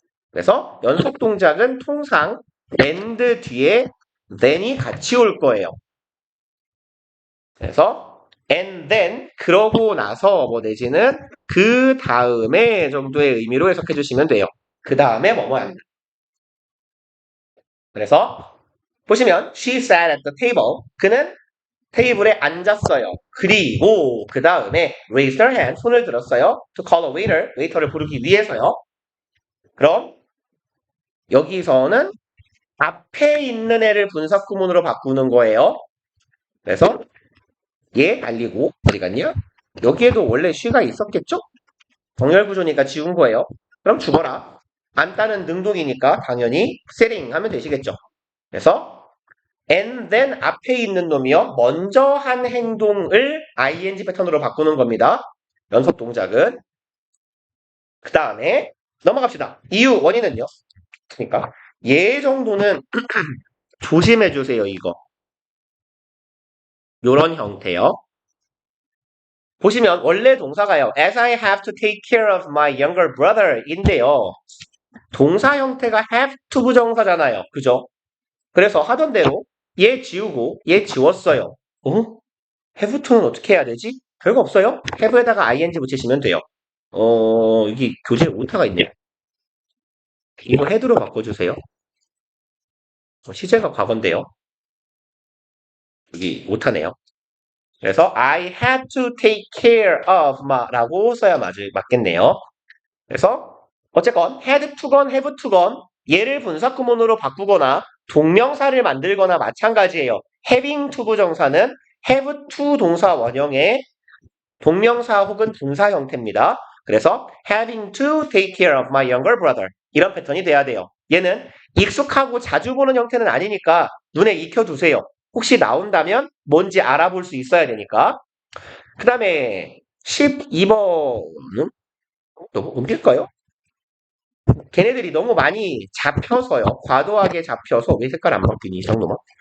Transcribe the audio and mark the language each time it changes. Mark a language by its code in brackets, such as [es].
[ko] 그래서 연속 동작은 통상 and 뒤에 then이 같이 올 거예요. 그래서 and then 그러고 나서 뭐 내지는 그 다음에 정도의 의미로 해석해 주시면 돼요. 그 다음에 뭐뭐 합니다. 그래서 보시면 [en] she sat at the table. [ko] 그는 테이블에 앉았어요. 그리고 그 다음에 [en] raised her hand. [ko] 손을 들었어요. [en] to call a waiter. [ko] 웨이터를 부르기 위해서요. 그럼 여기서는 앞에 있는 애를 분사구문으로 바꾸는 거예요. 그래서 얘 달리고 어디 갔냐? 여기에도 원래 she가 있었겠죠? 정렬구조니까 지운 거예요. 그럼 죽어라. 안따는 능동이니까 당연히 setting 하면 되시겠죠. 그래서 and then 앞에 있는 놈이요. 먼저 한 행동을 ing 패턴으로 바꾸는 겁니다. 연속 동작은. 그 다음에 넘어갑시다. 이유, 원인은요. 그러니까 얘 정도는 조심해 주세요. 이거. 요런 형태요. 보시면 원래 동사가요. [en] As I have to take care of my younger brother [ko] 인데요. 동사 형태가 have to 부정사잖아요. 그죠? 그래서 하던 대로 얘 지우고 얘 지웠어요. have to는 어떻게 해야 되지? 별거 없어요. have에다가 ing 붙이시면 돼요. 여기 교재에 오타가 있네요. 이거 head로 바꿔주세요. 시제가 과거인데요. 여기 오타네요. 그래서 [en] I had to take care of [ko] 라고 써야 맞겠네요. 그래서 어쨌건 had to건 have to건 얘를 분사구문으로 바꾸거나 동명사를 만들거나 마찬가지예요. having to 부정사는 have to 동사 원형의 동명사 혹은 분사 형태입니다. 그래서 [en] having to take care of my younger brother [ko] 이런 패턴이 돼야 돼요. 얘는 익숙하고 자주 보는 형태는 아니니까 눈에 익혀두세요. 혹시 나온다면 뭔지 알아볼 수 있어야 되니까. 그 다음에 12번은 너무 옮길까요? 걔네들이 너무 많이 잡혀서요. 과도하게 잡혀서 왜 색깔 안 바뀌니 이 정도만.